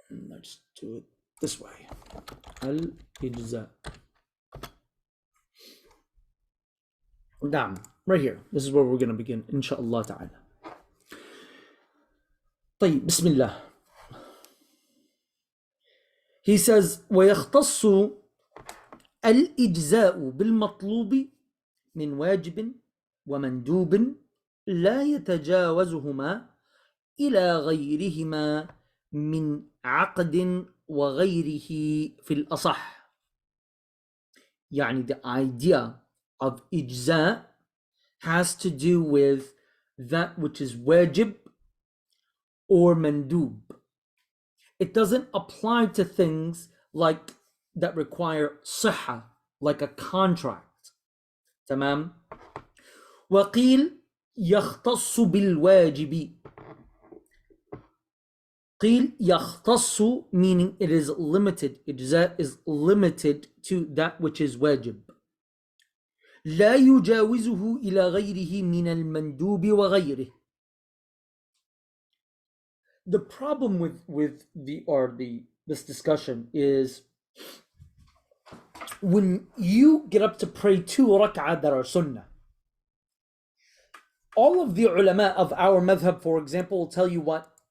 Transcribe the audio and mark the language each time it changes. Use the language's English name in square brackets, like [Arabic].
[English] Let's do it this way. Al-ijza. Damn, right here. This is where we're going to begin, inshallah ta'ala. طيب, Bismillah. He says, [Arabic] ويختص الإجزاء بالمطلوب من واجب ومندوب لا يتجاوزهما إلى غيرهما من عقد وغيره في الأصح. [English] يعني the idea of ijza has to do with that which is wajib or mandub. It doesn't apply to things like that require صحة, like a contract. [Arabic] تمام. وقيل يختص بالواجب. قيل يختص [English] meaning it is limited. Ijza is limited to that which is wajib. [Arabic] لا يجاوزه إلى غيره من المندوب وغيره. [English] The problem with this discussion is when you get up to pray 2 rak'ah that are sunnah, all of the ulama of our madhab, for example, will tell you what?